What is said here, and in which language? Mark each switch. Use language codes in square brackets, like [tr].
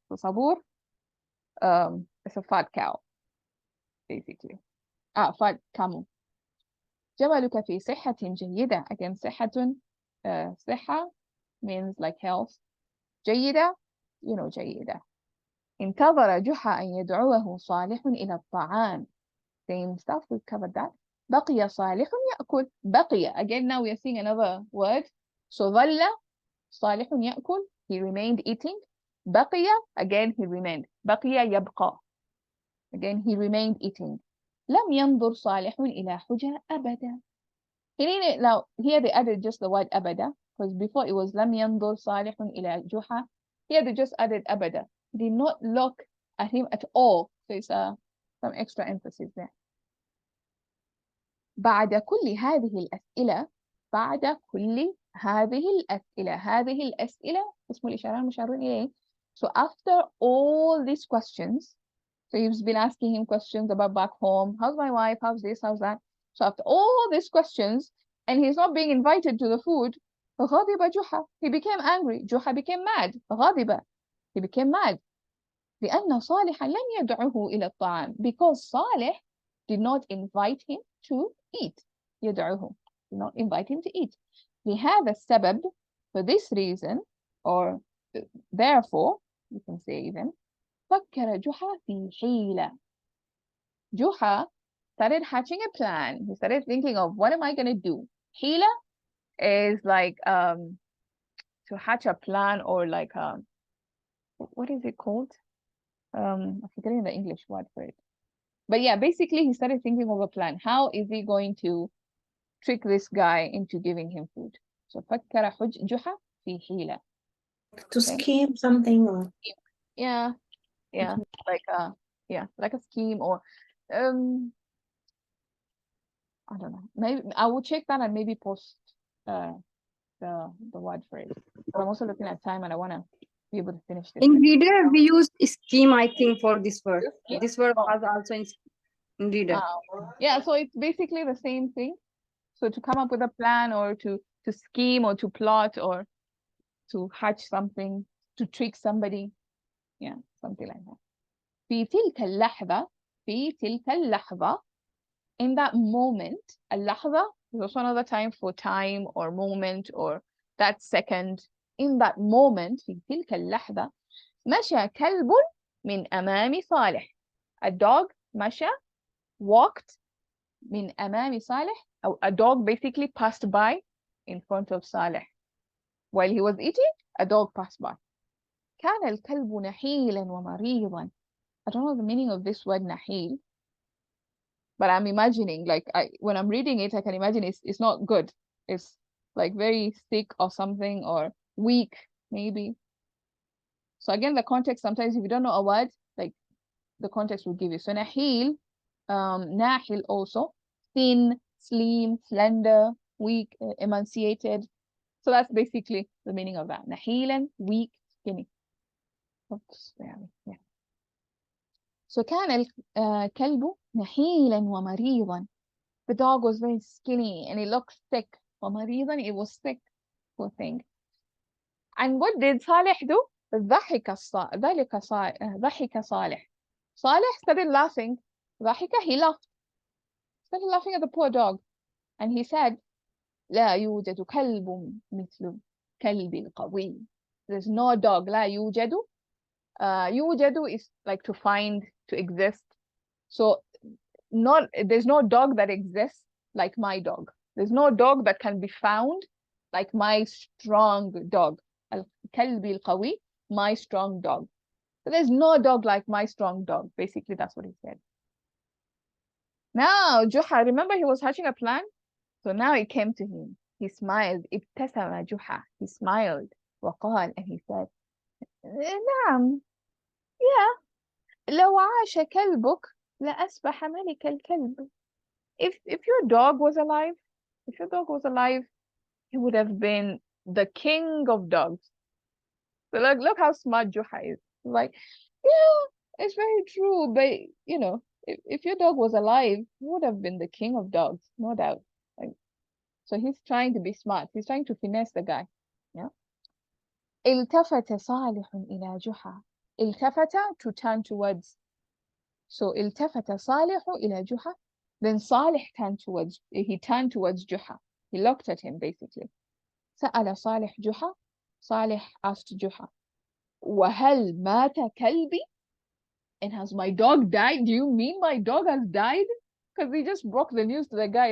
[en] So sabur, it's a fat cow, basically. Fat camel. [ar] جملك في صحة جيدة. [en] Again, صحة, صحة means like health. [ar] جيدة, [en] you know, [ar] جيدة. انتظر جحا أن يدعوه صالح إلى الطعام. [en] Same stuff, we've covered that. [ar] بقي صالح يأكل. [en] بقي, again now we are seeing another word. So [ar] ظل صالح يأكل, [en] he remained eating. بقي, again he remained. [ar] بقي يبقى, [en] again he remained eating. [ar] لم ينظر صالح إلى حجة أبدا. [en] He needed, now here they added just the word أبدا, because before it was [ar] لم ينظر صالح إلى جحا. [en] Here they just added أبدا. Did not look at him at all. So it's some extra emphasis there. [ar] بعد كل هذه الأسئلة. بعد كل هذه الأسئلة. هذه الأسئلة اسم الإشارة المشار إليه. [en] So after all these questions, so he's been asking him questions about back home. How's my wife? How's this? How's that? So after all these questions, and he's not being invited to the food, [ar] غضب جحا. [en] He became angry. جحا became mad. غضب. He became mad. [ar] لأن صالحا لم يدعه إلى الطعام, [en] because Salih did not invite him to eat. يدعه, did not invite him to eat. [ar] لهذا السبب, [en] for this reason, or therefore, you can say even, [ar] فكر جحا في حيلة. [en] Juha started hatching a plan. He started thinking of, what am I going to do? حيلة is like to hatch a plan, or like what is it called? I'm forgetting the English word for it. But yeah, basically he started thinking of a plan. How is he going to trick this guy into giving him food? [ar] So فكر جحا في حيلة. [en] To scheme something, or Yeah, like a scheme, or I don't know. Maybe I will check that and maybe post the word for it. But I'm also looking at time and I want to be able to finish this. In reader, we use scheme, I think, for this word. Yeah. This word Oh. was also in reader. Yeah, so it's basically the same thing. So to come up with a plan, or to scheme, or to plot, or to hatch something, to trick somebody. Yeah, something like that. [ar] في تلك اللحظة. في تلك اللحظة. [en] In that moment, [ar] اللحظة [en] There's also another time for time or moment or that second. In that moment, [ar] في تلك اللحظة مشى كلب من أمام صالح. [en] A dog مشى, walked [ar] من أمام صالح, [en] or a dog basically passed by in front of Saleh. While he was eating, a dog passed by. [ar] كان الكلب نحيلا ومريضا. [en] I don't know the meaning of this word نحيل, but I'm imagining, like, when I'm reading it, I can imagine it's not good. It's like very sick or something, or weak, maybe. So again, the context, sometimes if you don't know a word, like the context will give you. So nahil, nahil also, thin, slim, slender, weak, emaciated. So that's basically the meaning of that. Nahilan, weak, skinny. Oops, yeah. [ar] So كان الكلب نحيلا ومريضا. [en] The dog was very skinny and it looked sick. ومريضا, it was sick, poor thing. And what did Saleh do? [ar] ضحك صالح. [en] Saleh started laughing. ضحك, he laughed. Started laughing at the poor dog. And he said, [ar] لا يوجد كلب مثل كلب القوي. [en] There's no dog. [ar] لا يوجد. [en] يوجد is like to find, to exist. So there's no dog that exists like my dog. There's no dog that can be found like my strong dog. [ar] الكلب القوي, [en] my strong dog. So there's no dog like my strong dog. Basically, that's what he said. Now, Juha, remember he was hatching a plan? So now it came to him. He smiled. [ar] ابتسم جحا. [en] He smiled. وقال, and he said, نعم. Yeah. [ar] لو عاش كلبك لأصبح ملك الكلب. [en] If your dog was alive, he would have been the king of dogs. So look how smart Juha is. Like, yeah, it's very true. But you know, if your dog was alive, he would have been the king of dogs, no doubt. Like, so he's trying to be smart. He's trying to finesse the guy. [ar] Yeah. التفت صالح إلى جحا. [en] التفت, to turn towards. [ar] So التفت صالح إلى جحا. [en] Then Salih turned towards Juha. He looked at him basically. [ar] سأل صالح جحا. [en] Salih asked Juha, [ar] وهل مات كلبي? [en] And has my dog died? Do you mean my dog has died? Because he just broke the news to the guy.